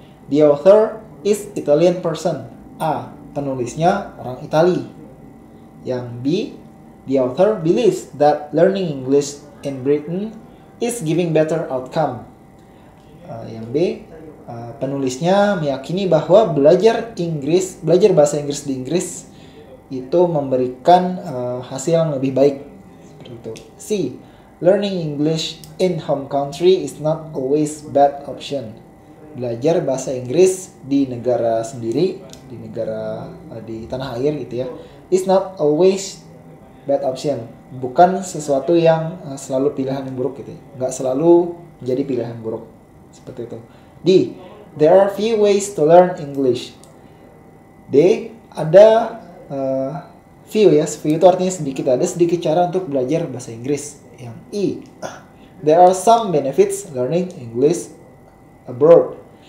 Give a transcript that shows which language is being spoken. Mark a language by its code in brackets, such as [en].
[en] The author is Italian person. A. [id] Penulisnya orang Itali. Yang B. [en] The author believes that learning English in Britain is giving better outcome. [id] Yang B. Penulisnya meyakini bahwa belajar bahasa Inggris di Inggris itu memberikan hasil yang lebih baik. Seperti itu. C. [en] Learning English in home country is not always bad option. [id] Belajar bahasa Inggris di negara sendiri, di tanah air gitu ya, [en] is not always bad option. [id] Bukan sesuatu yang selalu pilihan yang buruk gitu ya. Nggak selalu menjadi pilihan buruk. Seperti itu. D. [en] There are few ways to learn English. [id] D. Ada few ya. Few itu artinya sedikit. Ada sedikit cara untuk belajar bahasa Inggris. Yang E. [en] There are some benefits learning English abroad.